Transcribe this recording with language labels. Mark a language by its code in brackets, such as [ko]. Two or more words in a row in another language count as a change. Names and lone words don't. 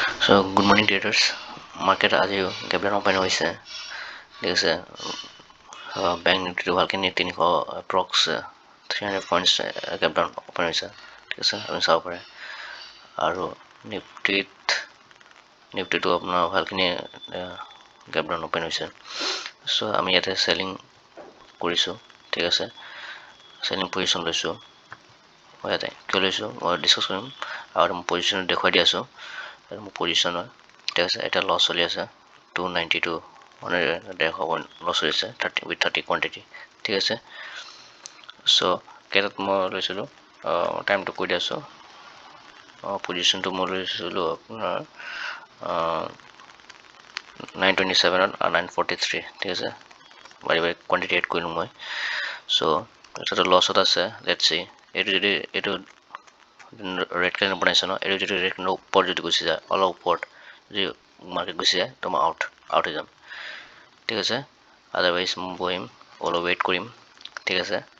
[en] So good morning traders. [as] Market আজিও [en] gap down open [as] হৈছে ঠিক আছে ব্যাংক নিফটিটো ভালকে নি 300 [en] approx 300 points gap down open [as] হৈছে ঠিক আছে আপুনি চাব পাৰে আৰু নিফটিটো আপোনাৰ ভালখিনি [en] gap down open [as] হৈছে so আমি ইয়াতে selling কৰিছো ঠিক আছে selling position লৈছো ইয়াতে কিয় লৈছো মই ডিসকাস কৰিম আৰু মই পজিশন দেখুৱাই দি আছো মোৰ পজিশন ঠিক আছে এটা লস চলি আছে 292 মানে 150 [en] point loss [as] হৈছে 30 with 30 কোয়ান্টিটি ঠিক আছে সো কেটাত মই লৈছিলো টাইমটো কৈ দিছো পজিশনটো মই লৈছিলো আপোনাৰ 927 আৰু 943 ঠিক আছে বাৰে বাৰে [en] quantity add [as] কৰিলো মই সো এটা লসত আছে [en] let's see [as] এটো [en] red color [as] বনাইছে ন এটো যদি [en] red color [as] উপৰ যদি গুছি যায় অল উপৰত যদি মার্কেট গুছি যায় তো আউট হৈ যাম ঠিক আছে আদারওয়াইজ মই বহিম অলপ ওয়েট কৰিম ঠিক আছে